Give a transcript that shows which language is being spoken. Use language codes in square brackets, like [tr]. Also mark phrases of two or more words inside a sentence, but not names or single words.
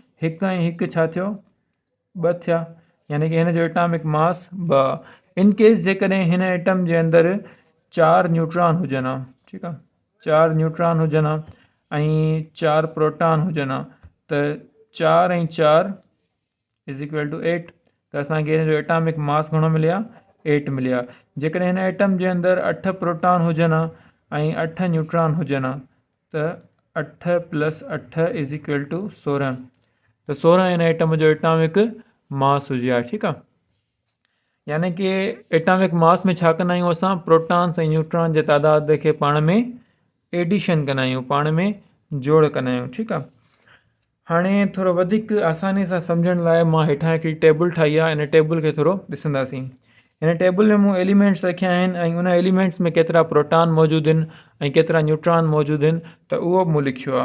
[sd] हिकु ऐं हिकु छा थियो, ॿ थिया, यानी कि हिन जो [en] atomic mass [sd] 2। [en] in case [sd] जेकॾहिं हिन एटम जे अंदरि 4 न्यूट्रॉन हुजनि हा, ठीकु आहे, 4 न्यूट्रॉन हुजनि हा ऐं 4 प्रोटॉन हुजनि हा, त 4 ऐं 4 [en] is equal to [sd] 8। त असांखे हिन जो [en] atomic mass [sd] घणो मिलिया, 8 मिलिया। जेकॾहिं हिन एटम जे अंदरि 8 प्रोटॉन हुजनि हा ऐं 8 न्यूट्रॉन हुजनि हा, त 8 + 8 [en] is equal to [sd] 16। त 16 हिन एटम जो [en] atomic mass [sd] हुजे हा। ठीकु आहे। यानी कि [en] atomic mass [sd] में छा कंदा आहियूं असां, प्रोटॉन्स ऐं न्यूट्रॉन जे तइदाद खे पाण में एडिशन कंदा आहियूं, पाण में जोड़ कंदा आहियूं। ठीकु आहे। हाणे थोरो वधीक आसानी सां सम्झण लाइ मां हेठां हिकिड़ी टेबल ठाही आहे, इन टेबल खे थोरो ॾिसंदासीं। हिन टेबल में मूं एलिमेंट्स रखिया आहिनि ऐं उन एलिमेंट्स में केतिरा प्रोटॉन मौजूदु आहिनि ऐं केतिरा न्यूट्रॉन मौजूदु आहिनि, त उहो बि मूं लिखियो आहे।